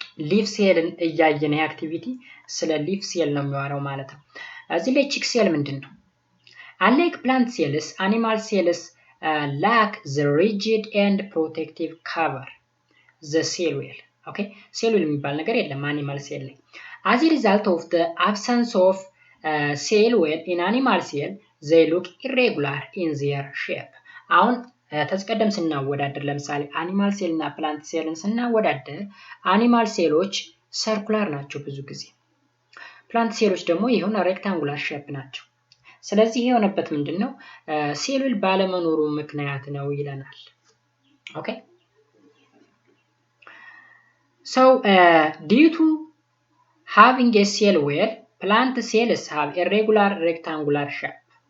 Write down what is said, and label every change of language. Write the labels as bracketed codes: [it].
[am] ሊፍ ሴልን እያየን አክቲቪቲ ስለ ሊፍ ሴል ነው የሚያወራው ማለት ነው። እዚህ ላይ ቺክ ሴል ምንድነው? [en] Unlike plant cells, animal cells lack the rigid and protective cover, the cell wall. Okay, cell wall [am] የሚባል ነገር የለም [en] animal cell ላይ. As a result of the absence of cell wall in animal cell, they look irregular in their shape. [am] አሁን ተስቀደም ስናወዳደር ለምሳሌ አኒማል ሴል እና ፕላንት ሴልን ስናወዳደር አኒማል ሴሎች ሰርኩላር ናቸው ብዙ ጊዜ፣ ፕላንት ሴሎች ደግሞ የሆነ ሬክታንጉላር ሼፕ ናቸው። ስለዚህ የሆነበት ምንድነው? ሴሉል ባለመኖሩ ምክንያት ነው ይለናል። ኦኬ [en] so due to having a cell wall, plant cells have irregular rectangular shape.